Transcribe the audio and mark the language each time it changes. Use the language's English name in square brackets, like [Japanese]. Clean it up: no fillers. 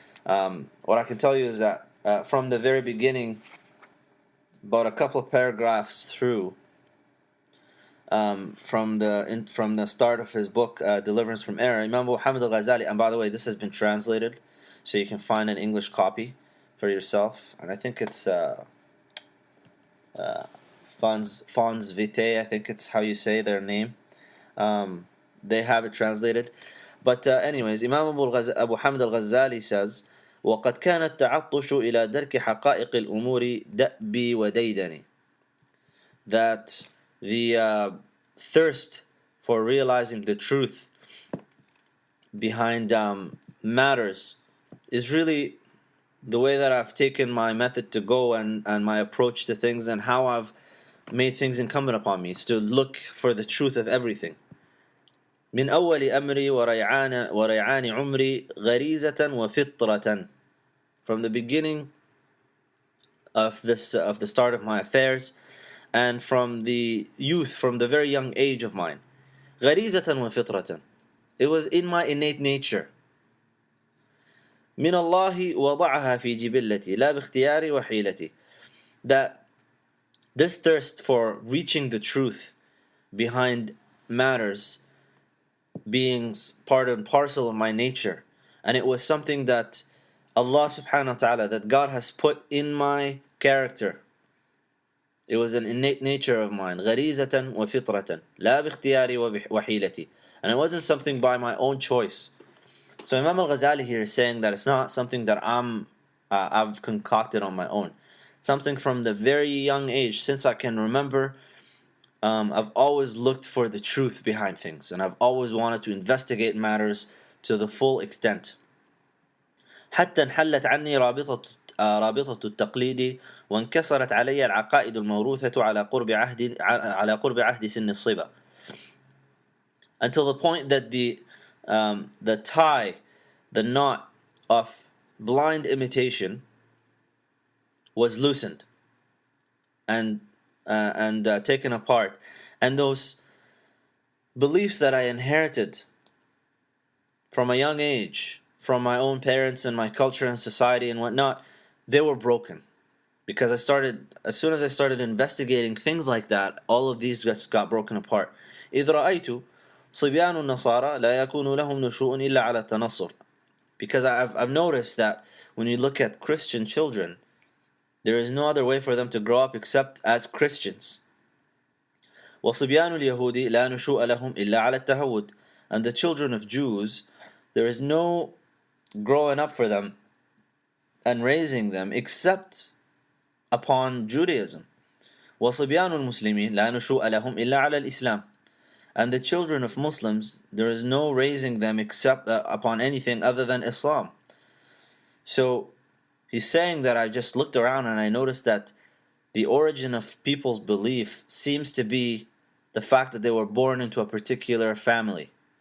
[English] What I can tell you is that from the very beginning, about a couple of paragraphs through, from the start of his book, Deliverance from Error, Imam Muhammad Al Ghazali, and by the way, this has been translated, so you can find an English copy for yourself, and I think it's Fons Vitae, I think it's how you say their name. They have it translated. But anyways, Imam Abu Hamid Al Ghazali says, [Arabic] وَقَدْ كَانَ التَّعَطُّشُ إِلَى دَرْكِ حَقَائِقِ الْأُمُورِ دَأْبِي وَدَيْدَنِ. [English] That the thirst for realizing the truth behind matters is really the way that I've taken my method to go, and my approach to things, and how I've made things incumbent upon me, is to look for the truth of everything. [Arabic] من أول أمري وريعان عمري غريزة وفطرة. [English] From the beginning of the start of my affairs, and from the youth, from the very young age of mine. [Arabic] غريزة وفطرة. [English] It was in my innate nature. [Arabic] من الله وضعها في جبلتي لا باختياري وحيلتي. [English] That this thirst for reaching the truth behind matters being part and parcel of my nature, and it was something that Allah subhanahu wa ta'ala, that God has put in my character. It was an innate nature of mine. [Arabic] غريزة وفطرة لا باختياري وحيلتي. [English] And it wasn't something by my own choice. So Imam Al Ghazali here is saying that it's not something that I've concocted on my own. Something from the very young age, since I can remember, I've always looked for the truth behind things, and I've always wanted to investigate matters to the full extent. [Arabic] حتى انحلت عني رابطة التقليد وانكسرت علي العقائد الموروثة على قرب عهد سن الصبا. [English] Until the point that the tie, the knot of blind imitation was loosened and taken apart, and those beliefs that I inherited from a young age, from my own parents and my culture and society and whatnot, they were broken. Because as soon as I started investigating things like that, all of these just got broken apart. [Arabic] إذ رأيت صبيان النصارى لا يكون لهم نشوء إلا على التنصر. [English] Because I've noticed that when you look at Christian children, there is no other way for them to grow up except as Christians. [Arabic] وصبيان اليهود لا نشوء لهم إلا على التهود. [English] And the children of Jews, there is no growing up for them and raising them except upon Judaism. [Arabic] وصبيان المسلمين لا نشوء لهم إلا على الإسلام. [English] And the children of Muslims, there is no raising them except upon anything other than Islam. So he's saying that I just looked around and I noticed that the origin of people's belief seems to be the fact that they were born into a particular family.